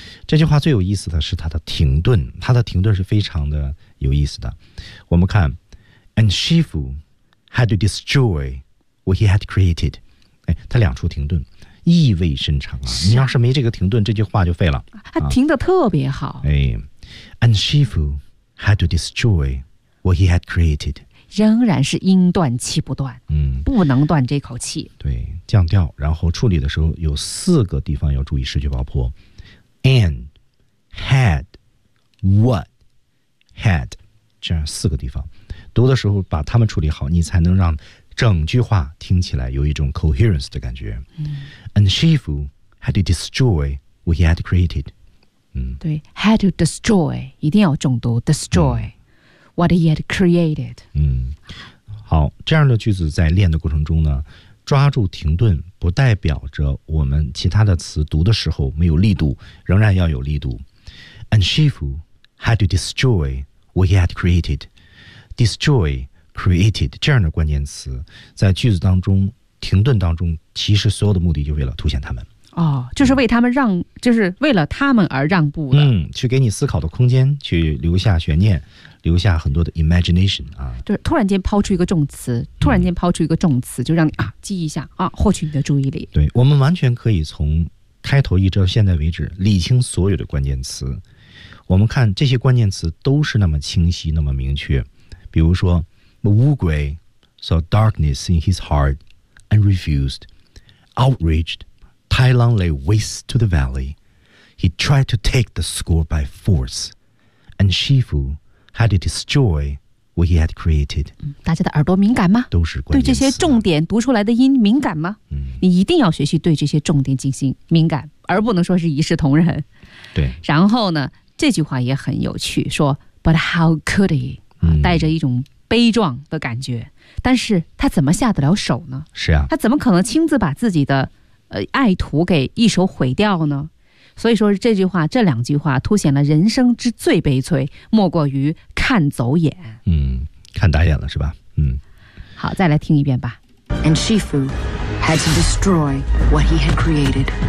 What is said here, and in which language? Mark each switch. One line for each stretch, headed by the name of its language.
Chinese: 这句话最有意思的是它的停顿，它的停顿是非常的有意思的。我们看 ，
English: and 师傅 had to destroy what he had created，
Chinese: 哎，它两处停顿。意味深长啊！你要是没这个停顿，这句话就废了。他停得特别好。
English: 哎 ，And Shifu had to destroy what he had created.
Chinese: 仍然是音断气不断，嗯，不能断这口气。对，降调，然后处理的时候有四个地方要注意失去爆破 ，and had what had 这样四个地方，读的时候把它们处理好，你才能让整句话听起来有一种 coherence 的感觉。嗯
English: ，and Shifu had to destroy what he had created。
Chinese: 嗯，对 ，
English: had to destroy
Chinese: 一定要重读 destroy、嗯。
English: What he had created.
Chinese: 嗯，好，这样的句子在练的过程中呢，抓住停顿不代表着我们其他的词读的时候没有力度，仍然要有力度。
English: And Shifu had to destroy what he had created.
Chinese: Destroy, created, 这样的关键词在句子当中停顿当中其实所有的目的就为了凸显他们。哦，就是为他们让，就是为了他们而让步的。嗯，去给你思考的空间，去留下悬念。留下很多的 imagination 啊，就是突然间抛出一个重词，突然间抛出一个重词，就让你啊记一下啊，获取你的注意力。对，我们完全可以从开头一直到现在为止理清所有的关键词。我们看这些关键词都是那么清晰，那么明确。比如说，
English: 乌龟 saw darkness in his heart and refused. Outraged, Tai Lung lay waste to the valley. He tried to take the school by force, and Shifu. Had to destroy what he had created.
Chinese: 大家的耳朵敏感吗？都是关键词。对这些重点读出来的音敏感吗？嗯，你一定要学习对这些重点进行敏感，而不能说是一视同仁。对。然后呢，这句话也很有趣，说
English: But how could he?、
Chinese: 嗯、带着一种悲壮的感觉，但是他怎么下得了手呢？是啊，他怎么可能亲自把自己的爱徒给一手毁掉呢？所以说这句话，这两句话凸显了人生之最悲催，莫过于看走眼。嗯，看打眼了是吧？嗯。好，再来听一遍吧。
English: And Shifu had to destroy what he had created.